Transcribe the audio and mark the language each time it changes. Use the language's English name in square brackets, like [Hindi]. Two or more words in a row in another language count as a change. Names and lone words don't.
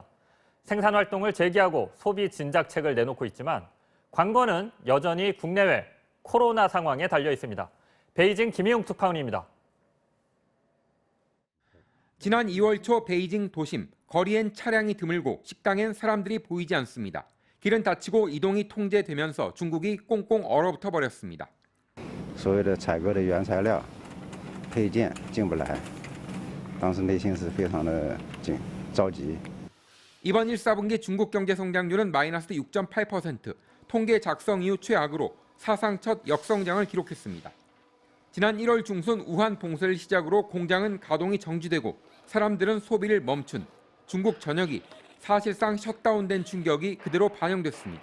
[Korean] 생산 활동을 재개하고 소비 진작책을 내놓고 있지만 관건은 여전히 국내외 코로나 상황에 달려 있습니다. 베이징 김희용 특파원입니다. 지난 2월 초 베이징 도심, 거리엔 차량이 드물고 식당엔 사람들이 보이지 않습니다. 길은 닫히고 이동이 통제되면서 중국이 꽁꽁 얼어붙어 버렸습니다. [Chinese] 所有的采购的原材料 配件进不来，当时内心是非常的着急。 [Korean] 이번 1사분기 중국 경제 성장률은 마이너스 6.8%, 통계 작성 이후 최악으로 사상 첫 역성장을 기록했습니다. 지난 1월 중순 우한 봉쇄를 시작으로 공장은 가동이 정지되고 사람들은 소비를 멈춘 중국 전역이 사실상 셧다운된 충격이 그대로 반영됐습니다.